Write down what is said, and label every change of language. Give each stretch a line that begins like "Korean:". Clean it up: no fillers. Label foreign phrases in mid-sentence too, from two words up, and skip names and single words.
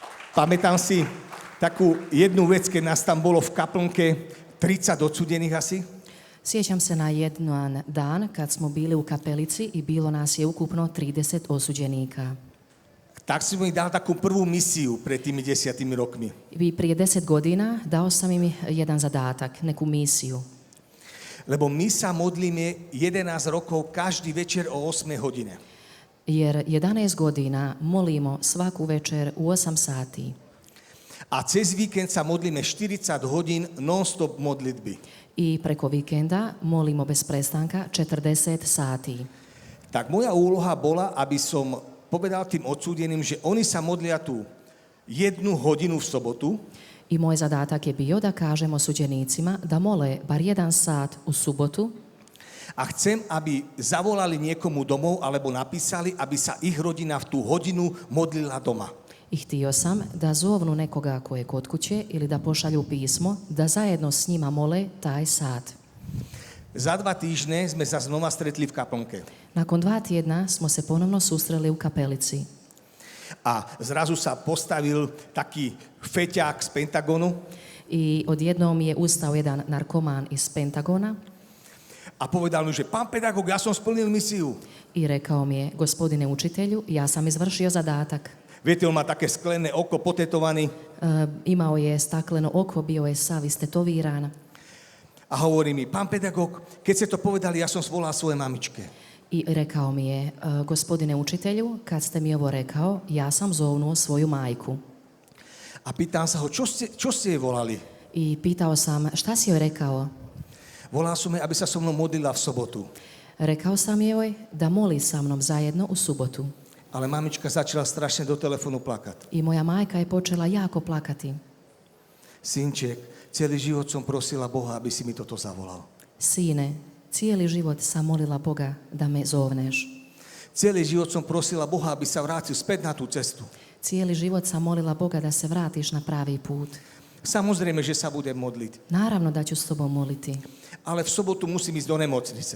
Slovak: Pamätám si takú jednu vec, keď nás tam bolo v kaplnke 30 odsudených asi.
Croatian: Sjećam se na jedan dan kad smo bili u kapelici i bilo nas je ukupno 30 osuđenika.
Slovak: Tak si mi dal takú prvú misiu pred tými 10 rokmi.
Croatian: I prije 10 godina dao sam im jedan zadatak, neku misiju.
Slovak: Lebo my sa modlíme 11 rokov každý večer o 8 hodine.
Croatian: Jer 11 godina molimo svaku večer u 8 sati.
Slovak: A cez víkend sa modlíme 40 hodín non-stop modlitby.
Croatian: I preko vikenda molimo bez prestanka 40 sati.
Slovak: Tak moja úloha bola, aby som povedal tým odsúdeným, že oni sa modlia tu 1 hodinu v sobotu.
Croatian: I moj zadatak je bio da kažem osuđenicima da mole bar 1 sat u subotu.
Slovak: A chcem, aby zavolali niekomu domov alebo napísali, aby sa ich rodina v tú hodinu modlila doma.
Croatian: I htio sam da zovnu nekoga ko je kod kuće ili da pošalju pismo da zajedno s njima mole taj sat.
Slovak: Za 2 týždne sme sa znova stretli v kaplnke.
Croatian: Nakon 2 tjedna smo se ponovno susreli u kapelici.
Slovak: A zrazu sa postavil taký feťák z Pentagonu
Croatian: I odjednom je ustao jedan narkoman iz Pentagona
Slovak: a povedal mi, že pán pedagóg, ja som splnil misiu.
Croatian: i rekao mi je, gospodine učitelju, ja sam izvršio zadatak.
Slovak: Viete, on má také sklené oko, potetovaný.
Croatian: Imao je stakleno oko, bio je sav istetoviran.
Slovak: A hovorí mi, pán pedagóg, keď ste to povedali, ja som svolal svoje mamičke.
Croatian: I rekao mi je, gospodine učitelju, kad ste mi ovo rekao, ja sam zovnuo svoju majku.
Slovak: A pýtam sa ho, čo ste jej volali?
Croatian: I pitao sam, šta si joj rekao?
Slovak: Volal som jej, aby sa so mnou modlila v sobotu.
Croatian: Rekao sam joj da moli sa mnom zajedno u subotu.
Slovak: Ale mamička začala strašne do telefónu plakať.
Croatian: I moja majka je počela jako plakati.
Slovak: Synček, celý život som prosila Boha, aby si mi toto zavolal.
Croatian: Sine, cijeli život sam molila Boga da me zovneš.
Slovak: Celý život som prosila Boha, aby sa vrátil späť na tú cestu.
Croatian: Cijeli život sam molila Boga da se vratiš na pravi put.
Slovak: Samozrejme, že sa budem modliť.
Croatian: Naravno da ću s tobom moliti.
Slovak: Ale v sobotu musím ísť do nemocnice.